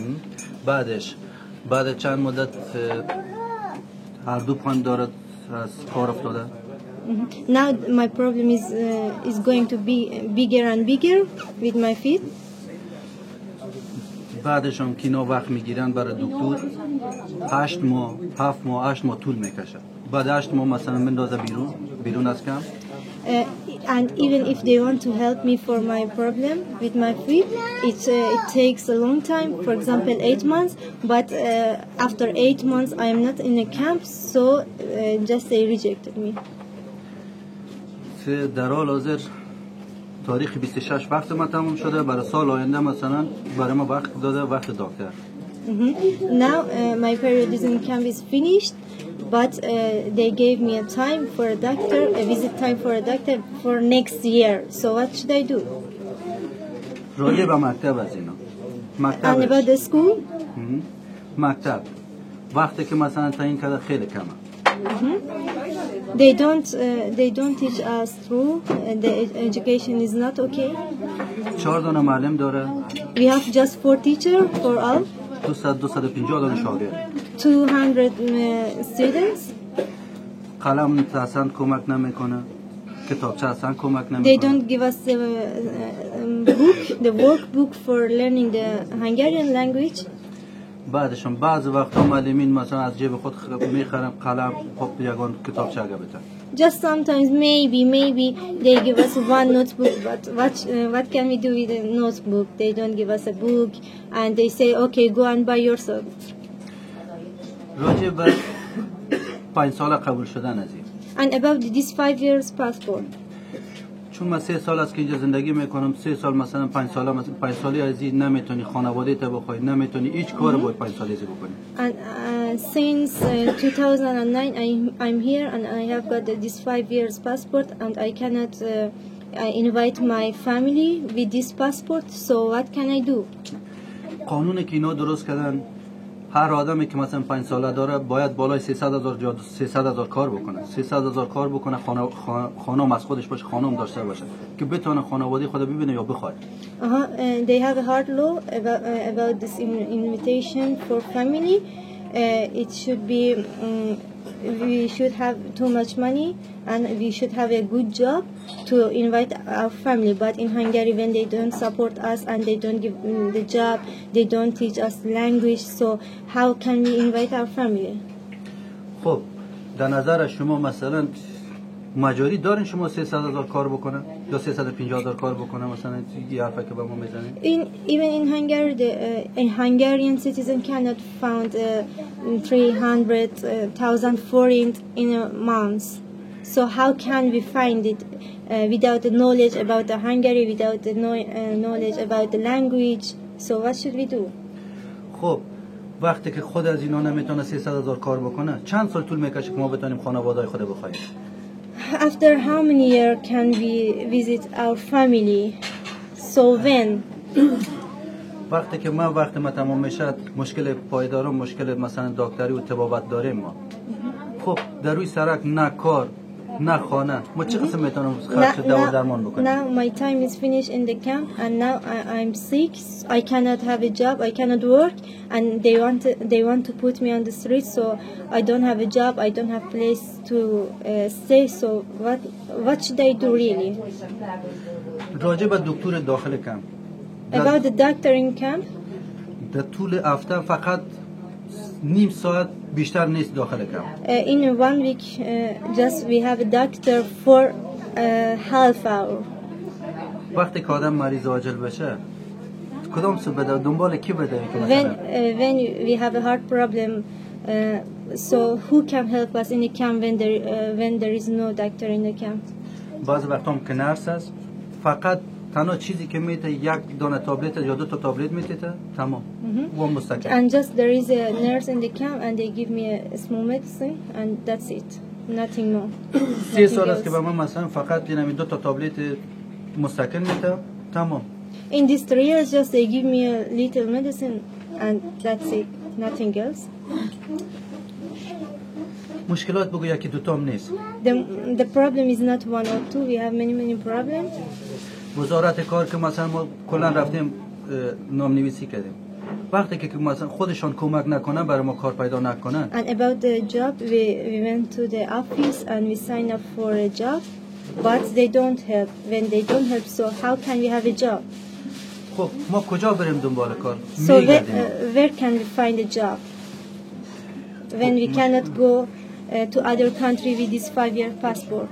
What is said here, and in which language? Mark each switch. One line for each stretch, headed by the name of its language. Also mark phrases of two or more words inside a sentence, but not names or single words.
Persian: بعد چند مدت هر دو پایم دارد از کار افتاده.
English: Now my problem is going to be bigger and bigger with my feet.
Persian: بعدش هم که اینا وقت میگیرن برای دکتر 8 ماه 7 ماه 8 ماه طول میکشه. بعد 8 ماه مثلا مندازه بیرون از کم.
English: And even if they want to help me for my problem with my feet, it takes a long time, for example 8 months, but after 8 months I am not in a camp, so just they rejected me.
Persian: در حال حاضر تاریخ 26 وقت ما تموم شده، برای سال آینده مثلا برای ما وقت داده، وقت دکتر.
English: Now my periodism camp is finished, but they gave me a time for a doctor, a visit time for a doctor for next year. So what should I do?
Persian: راجع به مکتب از اینا.
English: And about the school?
Persian: مکتب وقتی که مثلا تعیین کرده خیلی کمه.
English: They don't teach us through. The education is not okay.
Persian: 4 دانه معلم داره.
English: We have just 4 teachers for all.
Persian: 250 دانه شاگرد.
English: 200 students.
Persian: قلم اصلا کمک نمیکنه. کتابچه اصلا کمک نمیکنه.
English: They don't give us the workbook for learning the Hungarian language.
Persian: بعدشون بعض وقتا معلمین مثلا از جیب خود میخرن قلم خب یگان کتابچه اگه بتن.
English: Just sometimes maybe they give us one notebook, but what can we do with a notebook? They don't give us a book and they say okay, go and buy yourself.
Persian: راجع به 5 ساله قبول شدن از این.
English: And about this 5 years passport.
Persian: چون من 3 سال است که اینجا زندگی میکنم، 3 سال مثلا 5 ساله مثلا 5 سالی از این نمیتونی خانواده تو بخوای، نمیتونی هیچ کار باید 5 سالی ازی بکنی.
English: And since 2009 I'm here and I have got this 5 years passport and I cannot invite my family with this passport, so what can I do?
Persian: قانونی که اینا درست کردن هر آدمی که مثلا 5 ساله داره باید بالای 300,000 کار بکنه. 300,000 کار بکنه، خانم از خودش باشه، خانم داشته باشه که بتونه خانواده خود ببینه یا بخواد.
English: They have a hard law about this invitation for family. It should be we should have too much money and we should have a good job to invite our family, but in Hungary when they don't support us and they don't give the job, they don't teach us language, so how can we invite our family?
Persian: خب در نظر شما مثلا مجاری دارین شما 300,000 کار بکنه یا 350,000 کار بکنه؟ مثلا یه حرفی که به ما میزنید.
English: Even in Hungary, a Hungarian citizen cannot find 300,000 forint in a month. So how can we find it without the knowledge about the Hungary, without the knowledge about the language? So what should we do?
Persian: خب وقتی که خود از اینا نمیتونه 300,000 کار بکنه، چند سال طول میکشه که ما بتونیم خانواده‌های خود بخوایم؟
English: After how many years can we visit our family? So when?
Persian: وقتی که وقت ما تمام میشه، مشکل پایدارم، مشکل مثلا دکتری و طبابت داریم ما. خب در روی سرک نه کار نه خانه، ما چه قسم میتونم خرج دوا درمان بکنیم؟
English: Now my time is finished in the camp and now I'm sick. I cannot have a job, I cannot work, and they want to put me on the street, so I don't have a job, I don't have place to stay. So what should I do really?
Persian: راجع به دکتر داخل کمپ.
English: About the doctor in camp?
Persian: در طول هفته فقط نیم ساعت بیشتر نیست داخل کمپ.
English: In 1 week just we have a doctor for half hour.
Persian: وقتی که آدم مریض عاجل بشه کدام سو بده؟ دنبال کی بده؟
English: When we have a heart problem, so who can help us in the camp when there is no doctor in the camp?
Persian: بعض وقتا هم که نرس است، فقط تنها چیزی که میته یک دانه تابلت یا 2 تا تابلت میته، تمام. و مستقیم.
English: And just there is a nurse in the camp and they give me a small medicine and that's it. Nothing more.
Persian: 3 سال است که به من مثلا فقط اینم 2 تا تابلت مستقل میته، تمام.
English: In these 3 years just they give me a little medicine and that's it. Nothing else.
Persian: مشکلات بگو یکی دو تا هم نیست.
English: The problem is not 1 or 2. We have many problems.
Persian: وزارت کار که مثلا ما کلا رفتیم نام‌نویسی کردیم. وقتی که مثلا خودشان کمک نکنن برای ما کار پیدا نکنن.
English: And about the job we went to the office and we signed up for a job, but they don't help. When they don't help, so how can we have a job?
Persian: خب ما کجا بریم دنبال کار؟
English: So where can we find a job? When we cannot go to other country with this 5-year passport.